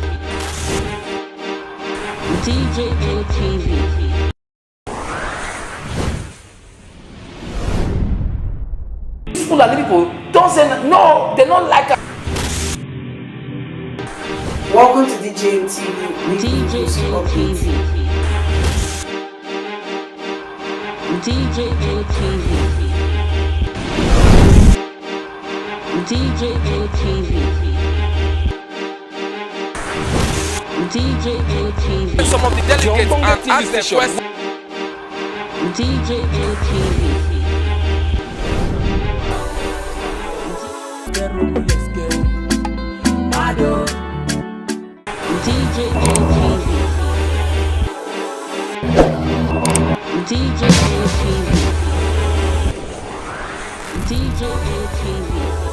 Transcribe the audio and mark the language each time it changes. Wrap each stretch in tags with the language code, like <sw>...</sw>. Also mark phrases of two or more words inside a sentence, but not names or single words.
<en>DJM TV. People don't say no, they don't like it. Welcome to DJM TV. DJM TV. DJM TV. DJM TV. DJM TV. Some of the delegates and ask them questions. DJM TV. Let's go. Mado. DJM TV. DJM TV. DJM TV.</en>